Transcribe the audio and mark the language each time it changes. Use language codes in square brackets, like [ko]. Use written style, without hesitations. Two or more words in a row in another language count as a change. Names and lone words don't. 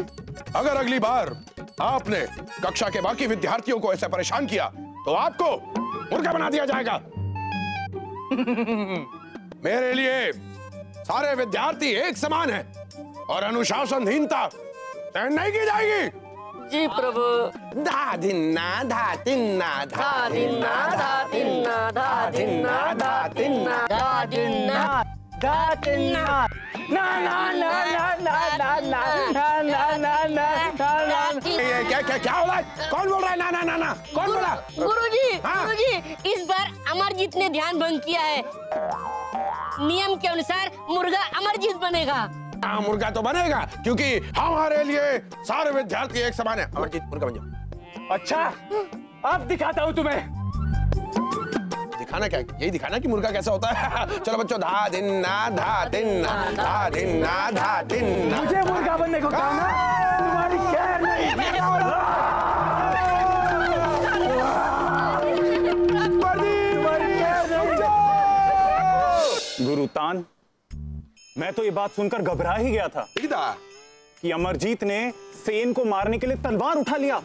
[hi] अगर अगली बार आपने कक्षा के बाकी विद्यार्थियों को ऐसे परेशान किया तो आपको मुर्गा बना दिया जाएगा। मेरे लिए सारे विद्यार्थी एक समान हैं और अनुशासनहीनता सहन नहीं की जाएगी। जी प्रभु। धा धिन्ना धा तिन्ना, धा धिन्ना धा तिन्ना, धा धिन्ना धा तिन्ना, धा धिन्ना धा तिन्ना। ना क्या हो रहा है? कौन बोल रहा है? ना कौन बोला? गुरुजी, इस बार अमरजीत ने ध्यान भंग किया है। नियम के अनुसार मुर्गा अमरजीत बनेगा। हाँ मुर्गा तो बनेगा, क्योंकि हमारे लिए सारे विद्यार्थी एक समान है। अमरजीत मुर्गा बन जाओ। अच्छा, अब दिखाता हूँ तुम्हें। दिखाना क्या? यही दिखाना कि मुर्गा कैसा होता है। चलो बच्चों, धा धिन्ना धा तिन्ना, धा धिन्ना धा तिन्ना। मुझे मुर्गा बनने को कहा ना, तुम्हारी खैर नहीं। गुरुतान, मैं तो ये बात सुनकर घबरा ही गया था कि अमरजीत ने सेन को मारने के लिए तलवार उठा लिया।